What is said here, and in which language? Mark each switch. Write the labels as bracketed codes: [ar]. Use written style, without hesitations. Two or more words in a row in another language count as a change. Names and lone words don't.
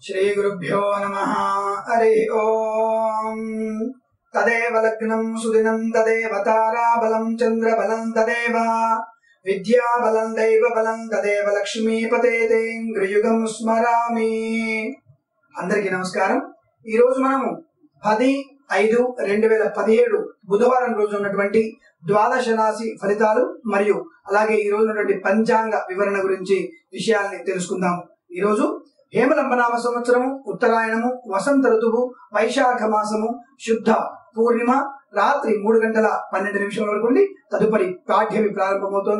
[sa] श्रीगुरुभ्यो नमः। हरि ओम। तदेव लग्नं सुदिनं तदेव ताराबलं चंद्रबलं तदेव विद्याबलं दैवबलं तदेव लक्ष्मीपतेतेन्द्रयुगं स्मरामि। [te] అందరికీ నమస్కారం। ఈ రోజు మనము 10/5/2017 బుధవారం రోజు ఉన్నటువంటి ద్వాదశ రాశి ఫలితాలు మరియు అలాగే ఈ రోజు ఉన్నటువంటి పంచాంగ వివరణ గురించి విషయాల్ని తెలుసుకుందాము। ఈ రోజు హేమలంబనామ సంవత్సరము, ఉత్తరాయణము, వసంత ఋతువు, వైశాఖ మాసము, శుద్ధ పూర్ణిమ, రాత్రి 3:12 వరకు ఉండి తదుపరి పాఠ్యమి ప్రారంభమవుతోంది।